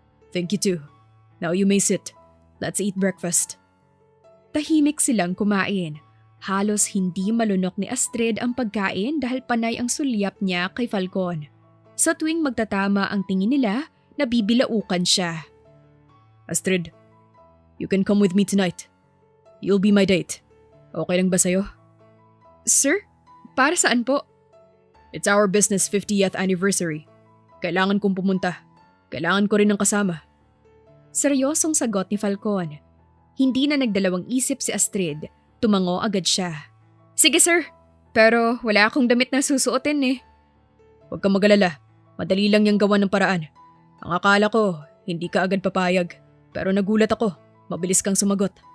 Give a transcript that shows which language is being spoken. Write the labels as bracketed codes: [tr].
[en] Thank you too. Now you may sit. Let's eat breakfast. [tl] Tahimik silang kumain. Halos hindi malunok ni Astrid ang pagkain dahil panay ang sulyap niya kay Falcon. Sa tuwing magtatama ang tingin nila, nabibilaukan siya. [en] Astrid, you can come with me tonight. You'll be my date. [tl] Okay lang ba sa'yo? "Sir, para saan po?" [en] It's our business 50th anniversary. [tl] Kailangan kong pumunta. Kailangan ko rin ng kasama. Seryosong sagot ni Falcon. Hindi na nagdalawang isip si Astrid. Tumango agad siya. "Sige sir, pero wala akong damit na susuotin eh." Huwag kang magalala. Madali lang niyang gawa ng paraan. Ang akala ko, hindi ka agad papayag. Pero nagulat ako. Mabilis kang sumagot.